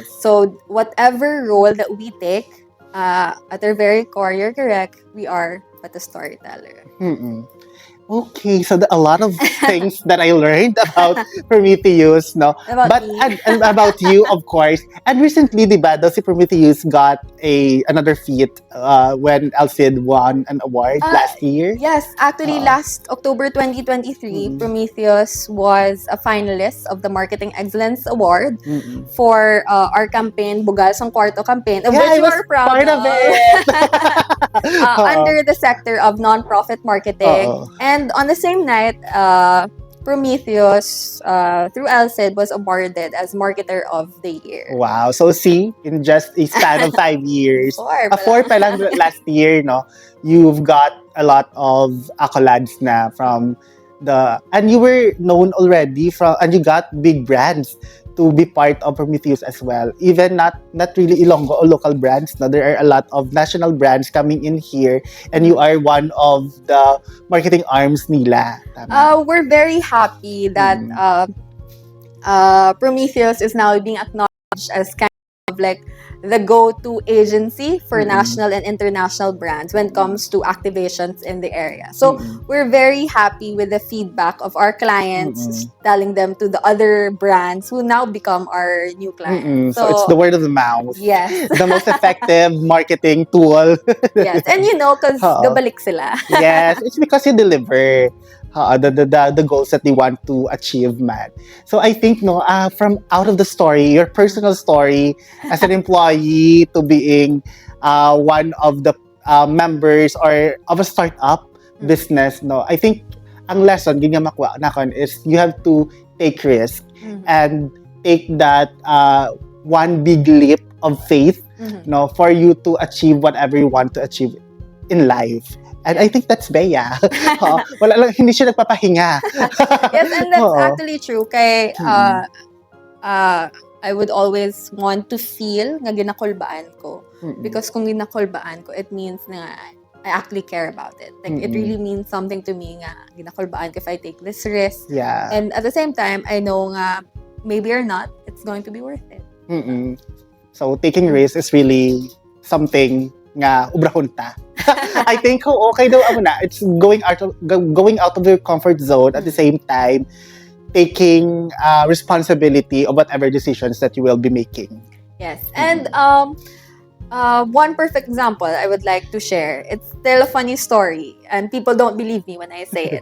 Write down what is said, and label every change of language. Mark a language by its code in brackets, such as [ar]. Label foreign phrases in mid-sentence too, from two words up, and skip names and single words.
[en] So whatever role that we take, at our very core, you're correct, we are but a storyteller. Okay, so a lot of things that I learned about Prometheus, no? About But me. and about you, of course. And recently, [tl] di ba, [en] si Prometheus got another feat when Alcid won an award Uh, last year. yes, actually, Oo. last October 2023, Mm-mm. Prometheus was a finalist of the Marketing Excellence Award Mm-mm. for our campaign, Bugal Sang Kwarto campaign, of Yeah, which I you was are proud part of of, it. Oo. under the sector of nonprofit marketing. Oo. And on the same night, Prometheus, through LSID, was awarded as Marketer of the Year. Wow. So see, in just a span of 5 years, Four pa four lang. [hil] pa lang [en] last year, no, you've got a lot of accolades na from and you were known already and you got big brands to be part of Prometheus as well. Even not really Ilonggo or local brands. No, there are a lot of national brands coming in here, and you are one of the marketing arms nila. Tama. We're very happy that Mm. Prometheus is now being acknowledged as kind of like the go-to agency for Mm-mm. national and international brands when it comes to activations in the area. So Mm-mm. we're very happy with the feedback of our clients, Mm-mm. telling them to the other brands who now become our new clients. So it's the word of the mouth. Yes. The most effective marketing tool. Yes. And because Oo. [hil] gabalik sila. [en] Yes, it's because you deliver the goals that they want to achieve, man. So I think, no, from out of the story, your personal story as an employee to being one of the members or of a startup business, no, I think [hil] ang lesson ginya makuha nakon [en] is you have to take risk and take that one big leap of faith, no, for you to achieve whatever you want to achieve in life. And I think that's Bea. [tl] Wala lang, hindi siya nagpapahinga. [en] Yes, and that's Oo. actually true. Kay, I would always want to feel [hil] nga ginakulbaan ko. Because kung ginakulbaan ko, [en] it means na I actually care about it. Like, it really means something to me [hil] nga ginakulbaan ko [en] if I take this risk. Yeah. And at the same time, I know nga, maybe or not, it's going to be worth it. So, taking risks is really something [hil] nga ubrahon ta. [en] I think okay [hil] daw amo na. [en] It's going out of your comfort zone at the same time taking responsibility of whatever decisions that you will be making. Yes. And one perfect example I would like to share. It's still a funny story, and people don't believe me when I say it.